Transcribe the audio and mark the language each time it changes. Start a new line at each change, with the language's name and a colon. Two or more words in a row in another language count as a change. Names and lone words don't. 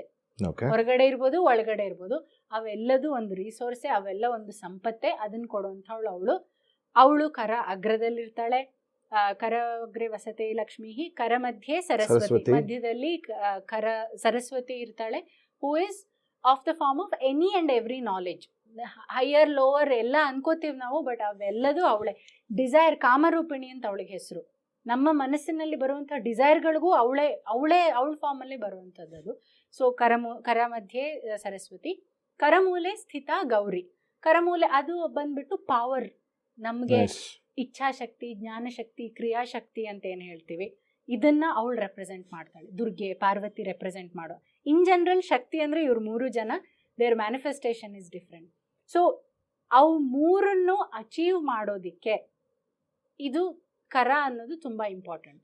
Kannada: ಓಕೆ. ಹೊರಗಡೆ ಇರ್ಬೋದು ಒಳಗಡೆ ಇರ್ಬೋದು, ಅವೆಲ್ಲದು ಒಂದು ರಿಸೋರ್ಸೇ, ಅವೆಲ್ಲ ಒಂದು ಸಂಪತ್ತೇ. ಅದನ್ನ ಕೊಡುವಂಥವಳು ಅವಳು ಕರ ಅಗ್ರದಲ್ಲಿರ್ತಾಳೆ.
Sanskrit: ಕರ ಅಗ್ರೆ ವಸತೆ ಲಕ್ಷ್ಮೀ, ಕರ ಮಧ್ಯೆ ಸರಸ್ವತಿ,
Kannada: ಮಧ್ಯದಲ್ಲಿ ಕರ ಸರಸ್ವತಿ ಇರ್ತಾಳೆ.
English: who is of the form of any and every knowledge. higher lower
Kannada: ಎಲ್ಲ ಅನ್ಕೋತೀವಿ ನಾವು, ಬಟ್ ಅವೆಲ್ಲದೂ ಅವಳೆ. ಡಿಸೈರ್, ಕಾಮರೂಪಿಣಿ ಅಂತ ಅವಳಿಗೆ ಹೆಸರು. ನಮ್ಮ ಮನಸ್ಸಿನಲ್ಲಿ ಬರುವಂಥ ಡಿಸೈರ್ಗಳಿಗೂ ಅವಳ ಫಾರ್ಮಲ್ಲಿ ಬರುವಂಥದ್ದು ಅದು.
Sanskrit: ಸೊ ಕರ ಮಧ್ಯೆ ಸರಸ್ವತಿ, ಕರಮೂಲೆ ಸ್ಥಿತ ಗೌರಿ.
Kannada: ಕರಮೂಲೆ ಅದು ಬಂದ್ಬಿಟ್ಟು ಪವರ್, ನಮಗೆ ಇಚ್ಛಾಶಕ್ತಿ, ಜ್ಞಾನಶಕ್ತಿ, ಕ್ರಿಯಾಶಕ್ತಿ ಅಂತ ಏನು ಹೇಳ್ತೀವಿ, ಇದನ್ನ ಅವಳು ರೆಪ್ರೆಸೆಂಟ್ ಮಾಡ್ತಾಳೆ. ದುರ್ಗೆ, ಪಾರ್ವತಿ ರೆಪ್ರೆಸೆಂಟ್ ಮಾಡೋ.
English: in general
Kannada: ಶಕ್ತಿ ಅಂದರೆ ಇವ್ರು 3 ಜನ,
English: their manifestation is different.
Kannada: ಸೊ ಅವು 3ನ್ನು ಅಚೀವ್ ಮಾಡೋದಿಕ್ಕೆ ಇದು ಕರ ಅನ್ನೋದು ತುಂಬ ಇಂಪಾರ್ಟೆಂಟ್.